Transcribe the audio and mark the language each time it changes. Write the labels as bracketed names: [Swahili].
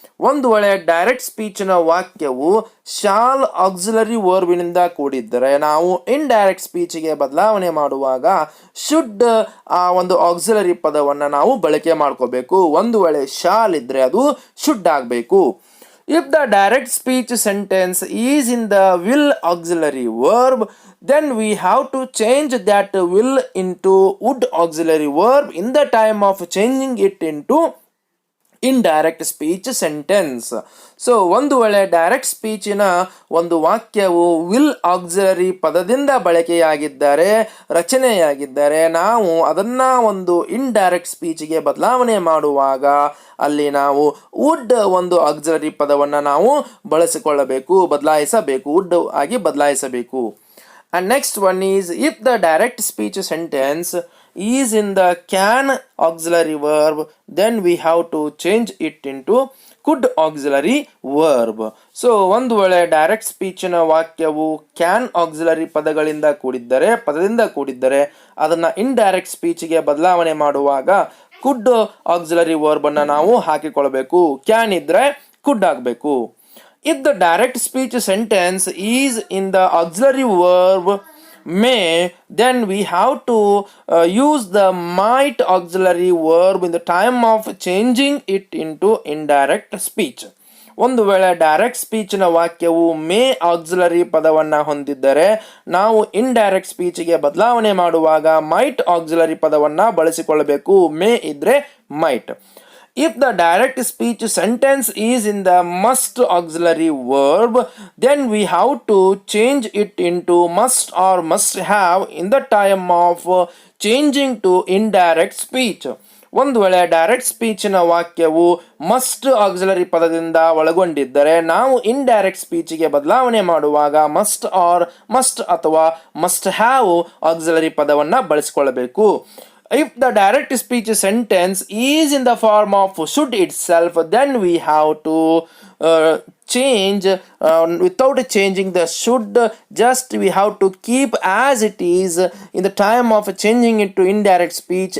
[Kannada] ಒಂದು ವೇಳೆ ಡೈರೆಕ್ಟ್ ಸ್ಪೀಚ್ನ ವಾಕ್ಯವು ಶಾಲ್ ಆಕ್ಸಿಲರಿ ವರ್ಬಿನಿಂದ ಕೂಡಿದ್ದರೆ ನಾವು ಇಂಡೈರೆಕ್ಟ್ ಸ್ಪೀಚ್ಗೆ ಬದಲಾವಣೆ ಮಾಡುವಾಗ ಶುಡ್ ಆ ಒಂದು ಆಕ್ಸಿಲರಿ ಪದವನ್ನು ನಾವು ಬಳಕೆ ಮಾಡ್ಕೋಬೇಕು. ಒಂದು ವೇಳೆ ಶಾಲ್ ಇದ್ದರೆ ಅದು ಶುಡ್ ಆಗಬೇಕು. [English] If the direct speech sentence is in the will auxiliary verb, then we have to change that will into would auxiliary verb in the time of changing it into indirect speech sentence. [Kannada] So ಒಂದು ವೇಳೆ direct ಸ್ಪೀಚಿನ ಒಂದು ವಾಕ್ಯವು will auxiliary ಪದದಿಂದ ಬಳಕೆಯಾಗಿದ್ದರೆ, ರಚನೆಯಾಗಿದ್ದರೆ, ನಾವು ಅದನ್ನು ಒಂದು indirect ಸ್ಪೀಚ್ಗೆ ಬದಲಾವಣೆ ಮಾಡುವಾಗ ಅಲ್ಲಿ ನಾವು ವುಡ್ ಒಂದು ಆಕ್ಸಿಲರಿ ಪದವನ್ನು ನಾವು ಬದಲಾಯಿಸಬೇಕು, ವುಡ್ ಆಗಿ ಬದಲಾಯಿಸಬೇಕು. [English] And next one is, if the direct speech sentence is in the can auxiliary verb, then we have to change it into could auxiliary verb. [Kannada] So ಒಂದು ವೇಳೆ ಡೈರೆಕ್ಟ್ ಸ್ಪೀಚಿನ ವಾಕ್ಯವು ಕ್ಯಾನ್ ಆಕ್ಸಿಲರಿ ಪದದಿಂದ ಕೂಡಿದ್ದರೆ ಅದನ್ನು ಇಂಡೈರೆಕ್ಟ್ ಸ್ಪೀಚ್ಗೆ ಬದಲಾವಣೆ ಮಾಡುವಾಗ ಕುಡ್ auxiliary verb ಅನ್ನು ನಾವು ಹಾಕಿಕೊಳ್ಳಬೇಕು. ಕ್ಯಾನ್ ಇದ್ರೆ ಕುಡ್ ಆಗಬೇಕು. [English] If the direct speech sentence is in the auxiliary verb may, then we have to use the might auxiliary verb in the time of changing it into indirect speech. [Kannada] ಒಂದು ವೇಳೆ direct ಸ್ಪೀಚಿನ ವಾಕ್ಯವು May auxiliary ಪದವನ್ನು ಹೊಂದಿದ್ದರೆ ನಾವು indirect ಸ್ಪೀಚ್ಗೆ ಬದಲಾವಣೆ ಮಾಡುವಾಗ mite auxiliary ಪದವನ್ನು ಬಳಸಿಕೊಳ್ಳಬೇಕು. ಮೇ ಇದ್ರೆ mite. [English] If the direct speech sentence is in the must auxiliary verb, then we have to change it into must or must have in the time of changing to indirect speech. [Kannada] ಒಂದು ವೇಳೆ direct ಸ್ಪೀಚಿನ ವಾಕ್ಯವು must auxiliary ಪದದಿಂದ ಒಳಗೊಂಡಿದ್ದರೆ ನಾವು indirect ಸ್ಪೀಚ್ಗೆ ಬದಲಾವಣೆ ಮಾಡುವಾಗ must R must ಅಥವಾ must have auxiliary ಪದವನ್ನು ಬಳಸಿಕೊಳ್ಳಬೇಕು. [English] If the direct speech sentence is in the form of should itself, then we have to change without changing the should, just we have to keep as it is in the time of changing it to indirect speech.